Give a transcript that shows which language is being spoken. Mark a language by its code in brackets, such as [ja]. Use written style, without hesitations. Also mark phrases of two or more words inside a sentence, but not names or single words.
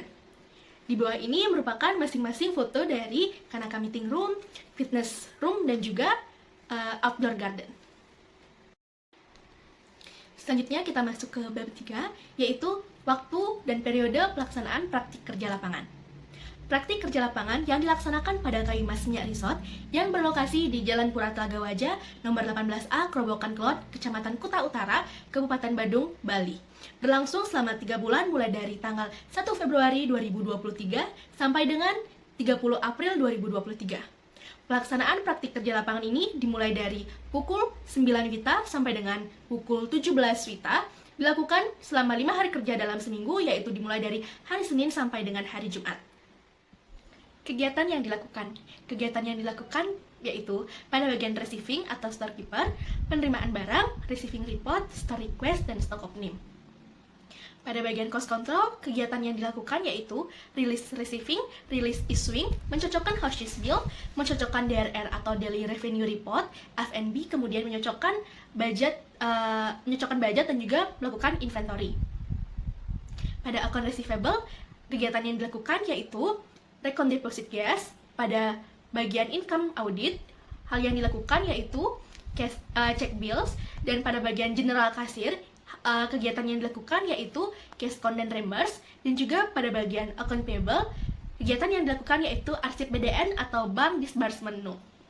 [id] Di bawah ini merupakan masing-masing foto dari Kanaka [en] Meeting Room, Fitness Room, [id] dan juga [en] Outdoor Garden. [id] Selanjutnya kita masuk ke bab 3, yaitu waktu dan periode pelaksanaan praktik kerja lapangan. Praktik kerja lapangan yang dilaksanakan pada Kayu Mas Minyak Resort yang berlokasi di Jalan Pura Telaga Wajah, nomor 18A, Kerobokan Kelot, Kecamatan Kuta Utara, Kabupaten Badung, Bali. Berlangsung selama 3 bulan mulai dari tanggal 1 Februari 2023 sampai dengan 30 April 2023. Pelaksanaan praktik kerja lapangan ini dimulai dari pukul 9 WITA sampai dengan pukul 17 WITA, dilakukan selama 5 hari kerja dalam seminggu, yaitu dimulai dari hari Senin sampai dengan hari Jumat. Kegiatan yang dilakukan yaitu pada bagian receiving atau storekeeper, penerimaan barang, [en] receiving report, store request, dan stock opening. [id] Pada bagian [en] cost control, [id] kegiatan yang dilakukan yaitu [en] release receiving, release issuing, [id] mencocokkan [en] houses bill, [id] mencocokkan DRR atau [en] daily revenue report, [id] F&B, kemudian menyocokkan budget dan juga melakukan inventory. Pada [en] account receivable, [id] kegiatan yang dilakukan yaitu [en] recount deposit gas. [id] Pada bagian [en] income audit, [id] hal yang dilakukan yaitu [en] check bills, [id] dan pada bagian [en] general cashier, [id] kegiatan yang dilakukan yaitu [en] cash count [id] dan reimburse, dan juga pada bagian [en] account payable, [id] kegiatan yang dilakukan yaitu arsip BDN atau [en] bank disbursement note.